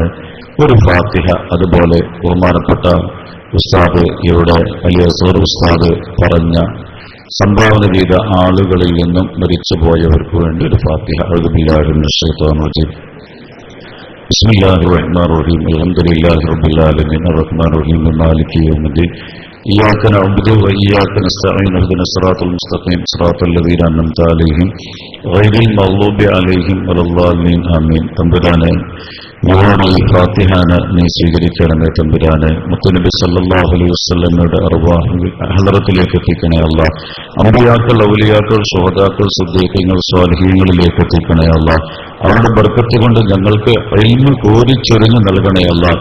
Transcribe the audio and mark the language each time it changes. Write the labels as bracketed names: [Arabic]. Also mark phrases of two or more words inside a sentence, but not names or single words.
[Malayalam] ഒരു ഫാത്തിഹ അതുപോലെ ബഹുമാനപ്പെട്ട ഉസ്താദ് ഇവിടെ വലിയ സൂർ ഉസ്താദ് പറഞ്ഞ സംഭാവന ചെയ്ത ആളുകളിൽ നിന്നും മരിച്ചുപോയവർക്ക് വേണ്ടി ഒരു ഫാത്തിഹ. [Arabic] أعوذ بالله من الشيطان الرجيم. بسم الله الرحمن الرحيم. الحمد لله رب العالمين الرحمن الرحيم مالك يوم الدين. إياك نعبد وإياك نستعين اهدنا الصراط المستقيم صراط الذين أنعمت عليهم غير المغضوب عليهم ولا الضالين آمين. [Malayalam] തമ്പുരാനെ, ഈ ഫാത്തിഹാന നീ സ്വീകരിക്കണമേ. തമ്പുരാനെ, മുത്തുനബി [Arabic] صلى الله عليه وسلم [Malayalam] അർവാഹ് ഹളറത്തിലേക്ക് എത്തിക്കണേ അല്ലാഹ്. അമ്പിയാക്കൾ, ഔലിയാക്കൾ, ശുഹദാക്കൾ, സിദ്ദീഖീങ്ങൾ, സ്വാലിഹീങ്ങളിലേക്ക് എത്തിക്കണേ അല്ലാഹ്. അവരുടെ ബർക്കത്ത് കൊണ്ട് ഞങ്ങൾക്ക് ഇൽമ് കോരിച്ചൊരിഞ്ഞു നൽകണേ അല്ലാഹ്.